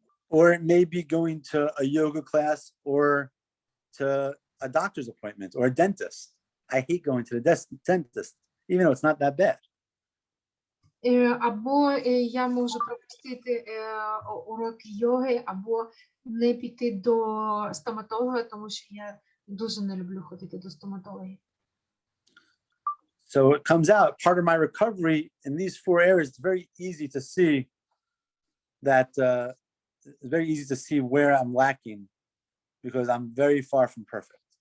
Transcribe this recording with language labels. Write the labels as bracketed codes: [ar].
[en] Or it may be going to a yoga class or to a doctor's appointment or a dentist. I hate going to the dentist, even though it's not that bad. [uk] Або я можу пропустити уроки йоги, або не піти до стоматолога, тому що я дуже не люблю ходити до стоматологів. [en] So it comes out, part of my recovery in these 4 areas, it's very easy to see that, it's very easy to see where I'm lacking because I'm very far from perfect.